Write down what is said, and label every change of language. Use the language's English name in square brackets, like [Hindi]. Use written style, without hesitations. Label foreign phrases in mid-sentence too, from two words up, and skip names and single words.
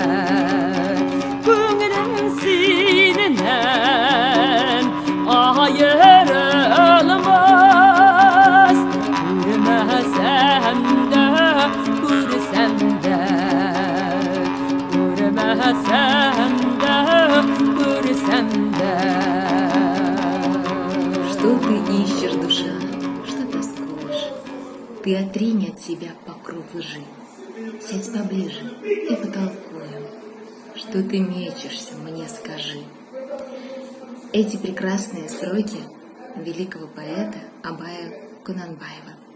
[Turkish] Gönlüm seninden ayrılmaz Görmesem de Görsem de Görmesem de Görsem de [Russian] Что ты ищешь, душа? Что тоскуешь? Ты отринь от себя покров лжи. Сядь поближе и потолкуем. Что ты мечешься, мне скажи. Эти прекрасные строки великого поэта Абая Кунанбаева.